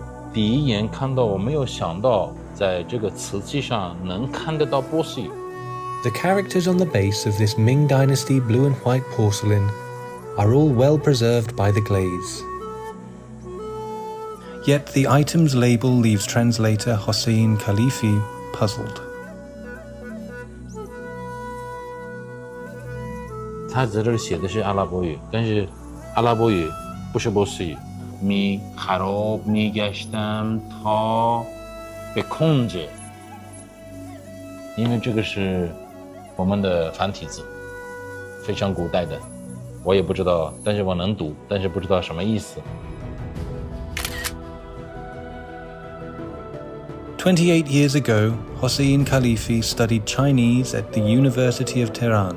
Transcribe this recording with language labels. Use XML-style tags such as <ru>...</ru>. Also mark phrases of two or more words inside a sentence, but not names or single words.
<zh>第一眼看到我没有想到在这个瓷器上能看得到波斯语。</zh> <en>The characters on the base of this Ming Dynasty blue and white porcelain are all well preserved by the glaze. Yet the item's label leaves translator Hossein Khalifi puzzled.</en> <zh>他在这里写的是阿拉伯语，但是阿拉伯语不是波斯语。</zh> <fa>خراب میگشتم تا به کنج，</fa> <zh>因为这个是我们的繁体字，非常古代的，我也不知道，但是我能读，但是不知道什么意思。</zh> <en>28 years ago, Hossein Khalifi studied Chinese at the University of Tehran.</en>